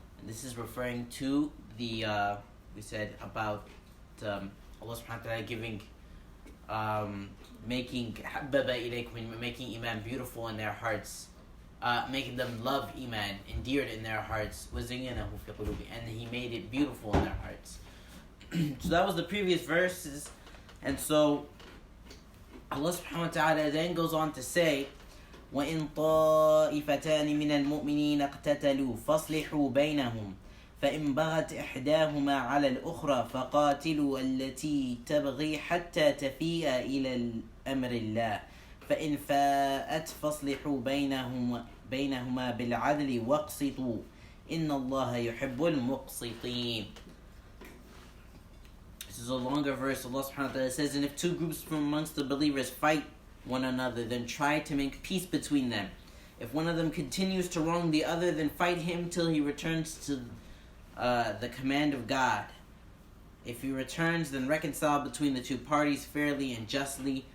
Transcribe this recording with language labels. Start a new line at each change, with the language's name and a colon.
English: And this is referring to the, we said about Allah subhanahu wa ta'ala giving, making
Arabic: حَبَّبَ إِلَيْكُمْ,
English: making Iman beautiful in their hearts. Making them love Iman, endeared in their hearts,
Arabic: وَزَيَّنَهُ فِي قُلُوبِهِمْ,
English: and He made it beautiful in their hearts. So that was the previous verses, and so Allah subhanahu wa ta'ala then goes on to say,
Arabic: وَإِن طَائِفَتَانِ مِنَ الْمُؤْمِنِينَ اقْتَتَلُوا فَاصْلِحُوا بَيْنَهُمْ فَإِن بَغَتْ إِحْدَاهُمَا عَلَى الْأُخْرَى فَقَاتِلُوا الَّتِي تَبْغِي حَتَّى تَفِيءَ إِلَى الْأَمْرِ اللَّهِ فَإِن فَاءَتْ فَاصْلِحُوا بَيْنَهُمَا بِالْعَدْلِ وَاقْسِطُوا إِنَّ اللَّهَ يُحِبُّ الْمُقْسِطِينَ.
English: This is a longer verse. Allah subhanahu wa ta'ala says, and if two groups from amongst the believers fight one another, then try to make peace between them. If one of them continues to wrong the other, then fight him till he returns to the command of God. If he returns, then reconcile between the two parties fairly and justly.